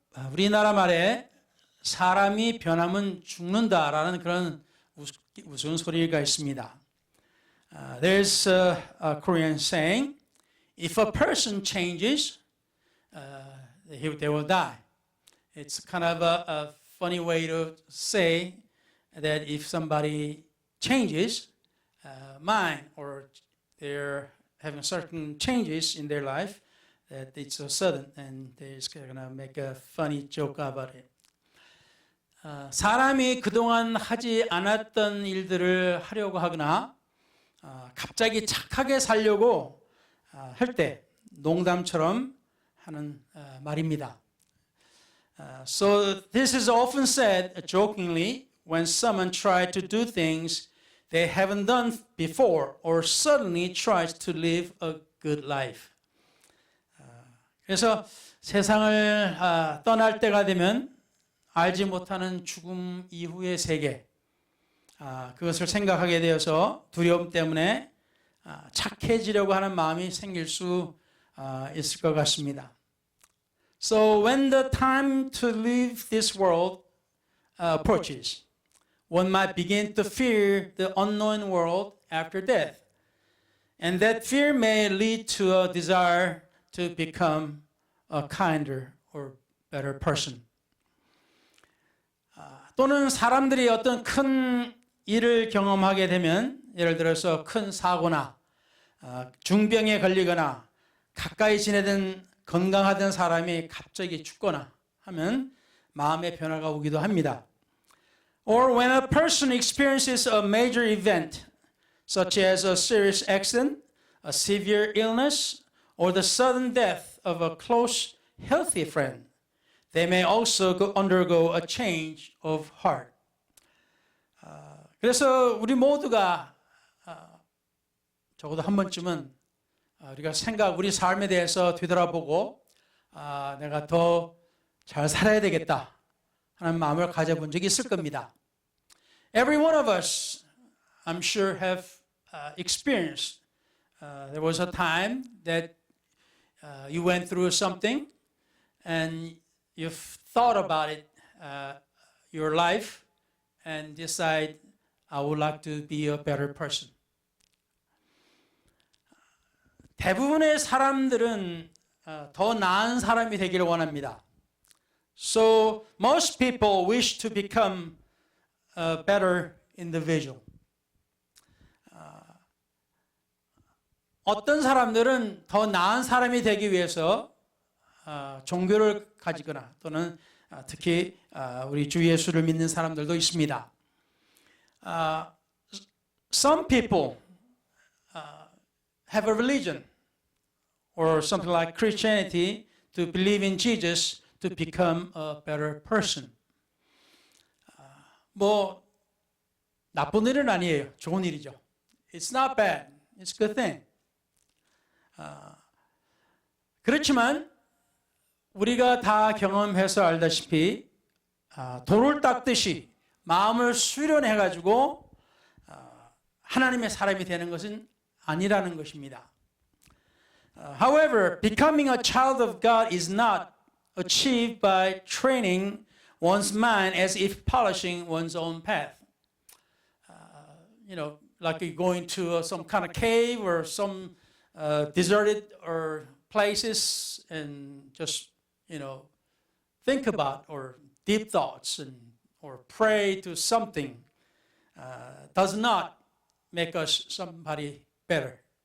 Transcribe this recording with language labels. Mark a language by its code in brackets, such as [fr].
[ko] 우리나라 말에 사람이 변하면 죽는다라는 그런 우스갯소리가 있습니다. [en] There's a Korean saying, if a person changes, they will die. It's kind of a funny way to say that if somebody changes mind or they're having certain changes in their life, that it's so sudden and they're just going to make a funny joke about it. [ko] 사람이 그동안 하지 않았던 일들을 하려고 하거나 갑자기 착하게 살려고 할 때 농담처럼 하는 말입니다. [en] So this is often said jokingly when someone tries to do things they haven't done before or suddenly tries to live a good life. [ko] 그래서 세상을 떠날 때가 되면 알지 못하는 죽음 이후의 세계, 그것을 생각하게 되어서 두려움 때문에 착해지려고 하는 마음이 생길 수 있을 것 같습니다. [en] So when the time to leave this world approaches, one might begin to fear the unknown world after death. And that fear may lead to a desire to become a kinder or better person. [ko] 또는 사람들이 어떤 큰 일을 경험하게 되면 예를 들어서 큰 사고나 중병에 걸리거나 가까이 지내던 건강하던 사람이 갑자기 죽거나 하면 마음의 변화가 오기도 합니다. [en] Or when a person experiences a major event, such as a serious accident, a severe illness, or the sudden death of a close, healthy friend, they may also undergo a change of heart. [ko] 그래서 우리 모두가 적어도 한 번쯤은 우리가 우리 삶에 대해서 되돌아보고 내가 더 잘 살아야 되겠다 하는 마음을 가져본 적이 있을 겁니다. [en] Every one of us, I'm sure, have experienced there was a time that you went through something and you've thought about it, your life, and decide, I would like to be a better person. [ko] 대부분의 사람들은 더 나은 사람이 되기를 원합니다. [en] So most people wish to become a better individual. [ko] 어떤 사람들은 더 나은 사람이 되기 위해서 종교를 가지거나 또는 특히 우리 주 예수를 믿는 사람들도 있습니다. [en] Some people have a religion or something like Christianity to believe in Jesus to become a better person. [ko] 뭐 나쁜 일은 아니에요. 좋은 일이죠. [en] It's not bad. It's a good thing. [ko] 그렇지만 우리가 다 경험해서 알다시피 돌을 닦듯이 마음을 수련해가지고 하나님의 사람이 되는 것은 아니라는 것입니다. [en] However, becoming a child of God is not achieved by training one's mind as if polishing one's own path. Like going to some kind of cave or some deserted or places and just, think about or deep thoughts or pray to something does not make us somebody better.